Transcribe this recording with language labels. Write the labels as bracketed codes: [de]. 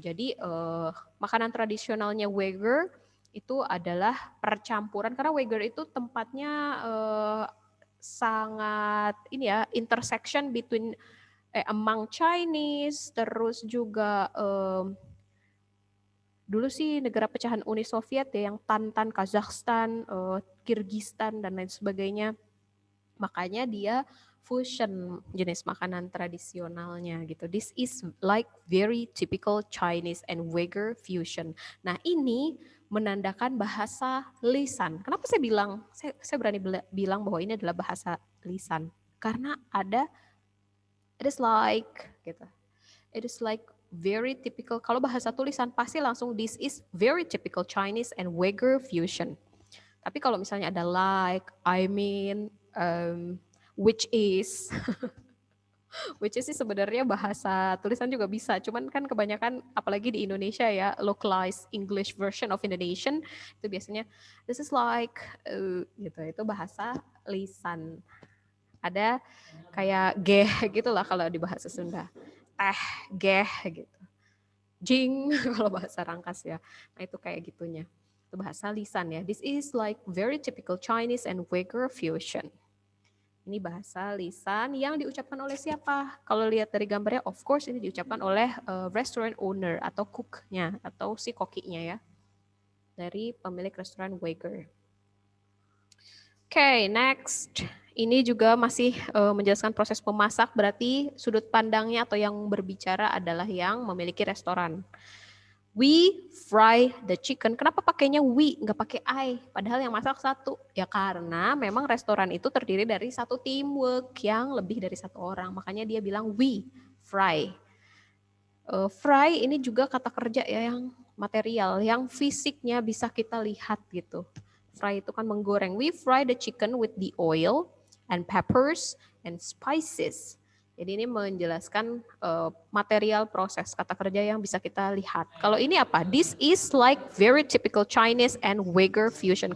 [id] Jadi makanan tradisionalnya Uyghur itu adalah percampuran, karena Uyghur itu tempatnya sangat ini ya, [en] intersection between among Chinese, [id] terus juga dulu sih negara pecahan Uni Soviet ya, yang Tantan, Kazakhstan, Kirgistan dan lain sebagainya. Makanya dia fusion jenis makanan tradisionalnya gitu. [en] This is like very typical Chinese and Uyghur fusion. [id] Nah, ini menandakan bahasa lisan. Kenapa saya bilang, saya berani bilang bahwa ini adalah bahasa lisan? Karena ada it is like gitu. [en] It is like very typical. [id] Kalau bahasa tulisan pasti langsung [en] this is very typical Chinese and Uyghur fusion. [id] Tapi kalau misalnya ada like, I mean, which is, which is sih sebenarnya bahasa tulisan juga bisa. Cuman kan kebanyakan, apalagi di Indonesia ya, [en] localized English version of Indonesian [id] itu biasanya [en] this is like, [id] gitu. Itu bahasa lisan. Ada kayak geh gitu lah kalau di bahasa Sunda. Teh, geh gitu. jing kalau bahasa Rangkas ya. Nah itu kayak gitunya. Itu bahasa lisan ya. [en] This is like very typical Chinese and Uyghur fusion. [id] Ini bahasa lisan yang diucapkan oleh siapa? Kalau lihat dari gambarnya, [en] of course [id] ini diucapkan oleh restaurant owner atau cook-nya atau si kokinya ya. Dari pemilik restoran Uyghur. Oke, next. Ini juga masih menjelaskan proses memasak, berarti sudut pandangnya atau yang berbicara adalah yang memiliki restoran. [en] We fry the chicken. [id] Kenapa pakainya [en] we, [id] nggak pakai [en] I? [id] Padahal yang masak satu. Ya karena memang restoran itu terdiri dari satu teamwork yang lebih dari satu orang. Makanya dia bilang [en] we fry. [id] Fry ini juga kata kerja ya yang material, yang fisiknya bisa kita lihat gitu. Fry itu kan menggoreng. [en] We fry the chicken with the oil and peppers and spices. [id] Jadi ini menjelaskan material proses kata kerja yang bisa kita lihat. Kalau ini apa? [en] This is like very typical Chinese and Uyghur fusion.